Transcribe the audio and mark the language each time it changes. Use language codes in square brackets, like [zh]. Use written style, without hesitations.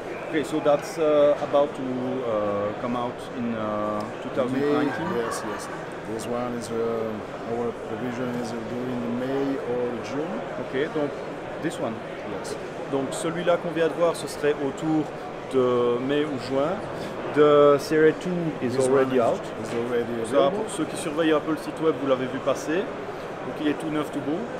[en] Okay, so that's about to come out in 2019? Yes. This one is, our provision is during May or June. Ok, donc this one? Yes. [fr] Donc celui-là qu'on vient de voir, ce serait autour de mai ou juin. [en] The Series 2 is already out. [fr] Ça, pour ceux qui surveillent un peu le site web, vous l'avez vu passer. Donc il est tout neuf, tout beau.